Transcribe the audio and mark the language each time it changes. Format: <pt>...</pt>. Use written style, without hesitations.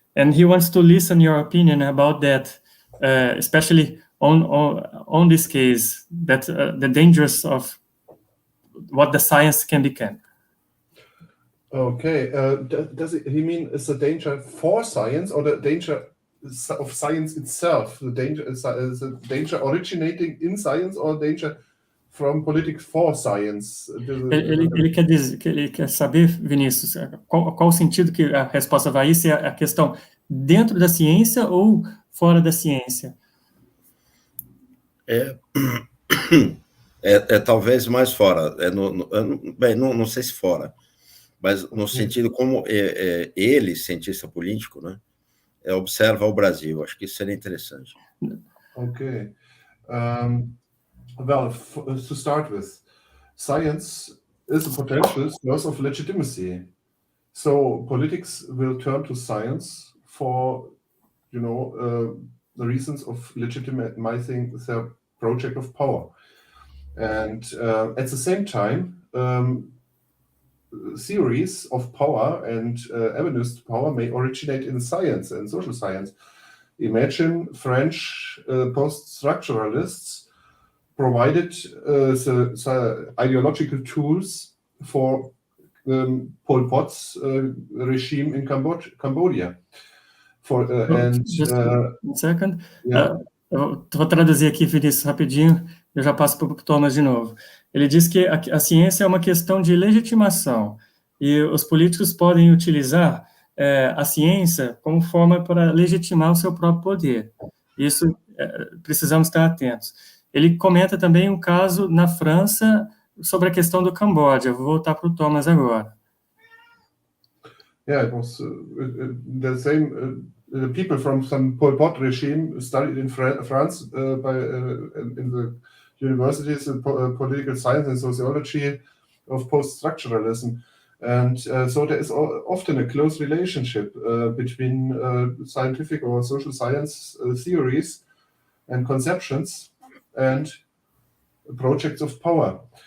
<en>And he wants to listen your opinion about that, especially on this case, that the dangers of what the science can become. Okay, does he mean is the danger for science or the danger of science itself? The danger is the danger originating in science or danger from politics for science?</en> <pt>Ele quer saber, Vinícius, qual o sentido que a resposta vai ir, se é a questão dentro da ciência ou fora da ciência? Talvez mais fora. Bem, não sei se fora, mas no sentido como ele, cientista político, né, observa o Brasil. Acho que isso seria interessante. Okay.</pt> <en>Well, to start with, science is a potential source of legitimacy. So politics will turn to science for, the reasons of legitimizing their project of power. And at the same time, theories of power and avenues to power may originate in science and social science. Imagine French post-structuralists provided the ideological tools for Pol Pot's regime in Cambodia. Just one second. Yeah.</en> <pt>Eu vou traduzir aqui, Vinícius, rapidinho, eu já passo para o Thomas de novo. Ele diz que a ciência é uma questão de legitimação, e os políticos podem utilizar a ciência como forma para legitimar o seu próprio poder. Isso precisamos estar atentos. Ele comenta também um caso na França sobre a questão do Camboja. Eu vou voltar para o Thomas agora.</pt> <en>Yeah, it was the same. People from some Pol Pot regime studied in France in the universities in political science and sociology of post-structuralism. And so there is often a close relationship between scientific or social science theories and conceptions and projects of power.</en>